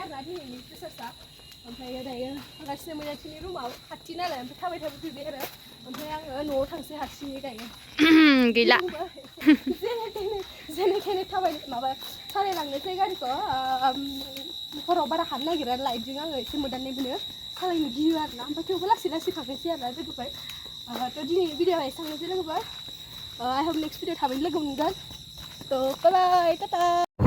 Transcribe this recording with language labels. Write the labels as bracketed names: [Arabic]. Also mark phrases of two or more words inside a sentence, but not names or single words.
[Bodo] आरोना दिनैनि प्रेसारसा ओमफ्राय दायो थांगासिनो मैनाथिनि रुमाव खाथि नालाय ओमफ्राय थाबाय थाबाय फैबाय आरो ओमफ्राय आङो न'आव थांसै हारसिङै दायो गैला जेने थेने थाबाय माबा सालायलांनोसै गारिखौ हराव बारा हानो नागिरा लाइटजों आङो एसे मोदाननाय मोनो सालायनो गियो आरोना ओमफ्राय थेवबो लासै लासै थांनोसै आरोना लोगोफोर थ' दिनैनि भिडिअ'आ एसेयावनोसै लोगोफोर [English] I hope next [Bodo] भिडिअ थाबैनो लोगो मोनगोन थ' [English] bye bye [Bodo] टाटा